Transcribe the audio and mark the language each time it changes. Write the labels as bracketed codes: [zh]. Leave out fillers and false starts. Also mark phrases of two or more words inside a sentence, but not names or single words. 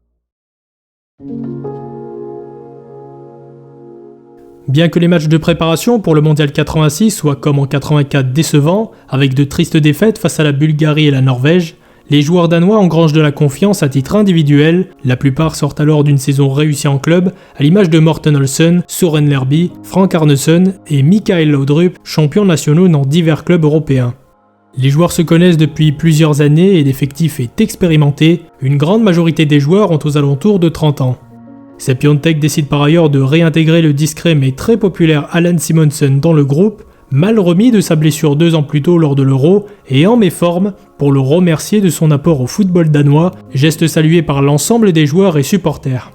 [fr] Bien que les matchs de préparation pour le Mondial 86 soient comme en 84 décevants, avec de tristes défaites face à la Bulgarie et la Norvège, les joueurs danois engrangent de la confiance à titre individuel, la plupart sortent alors d'une saison réussie en club, à l'image de Morten Olsen, Søren Lerby, Frank Arnesen et Mikael Laudrup, champions nationaux dans divers clubs européens. Les joueurs se connaissent depuis plusieurs années et l'effectif est expérimenté, une grande majorité des joueurs ont aux alentours de 30 ans. Sepp Piontek décide par ailleurs de réintégrer le discret mais très populaire Allan Simonsen dans le groupe, mal remis de sa blessure 2 ans plus tôt lors de l'Euro et en méforme pour le remercier de son apport au football danois, geste salué par l'ensemble des joueurs et supporters.